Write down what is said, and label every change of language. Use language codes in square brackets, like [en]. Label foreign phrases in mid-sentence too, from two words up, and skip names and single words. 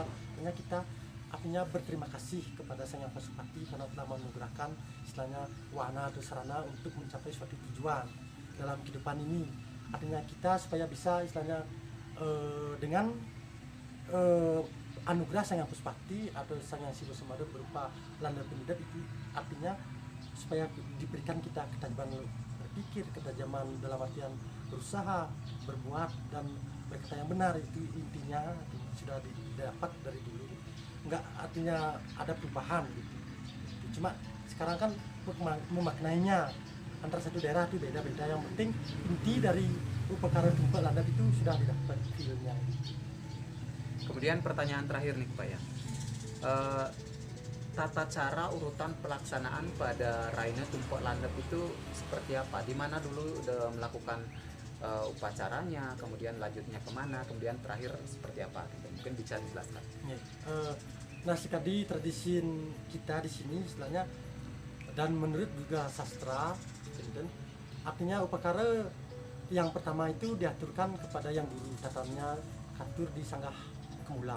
[id] Artinya kita artinya berterima kasih kepada Sang Hyang Pasupati karena telah menganugerahkan istilahnya wahana atau sarana untuk mencapai suatu tujuan dalam kehidupan ini. Artinya kita supaya bisa istilahnya dengan anugerah Sang Hyang Pasupati atau Sang Hyang Siwa Sambada berupa landep penidap itu artinya supaya diberikan kita ketajaman berpikir, ketajaman dalam artian berusaha, berbuat dan berkata yang benar. Itu intinya sudah didapat dari dulu. Enggak artinya ada perubahan gitu. Cuma sekarang kan memaknainya antara satu daerah itu beda-beda. Yang penting inti dari upekare tumpuk landep itu sudah didapat feel-nya. Kemudian pertanyaan terakhir nih Pak ya, tata cara urutan pelaksanaan pada Raina tumpuk landep itu seperti apa? Di mana dulu udah melakukan upacaranya, kemudian lanjutnya kemana, kemudian terakhir seperti apa? Mungkin bisa dijelaskan. Nah, sekali tradisi kita di sini istilahnya dan menurut juga sastra, artinya upekare yang pertama itu diaturkan kepada yang guru, tataannya katur di Sanggah Kemulang.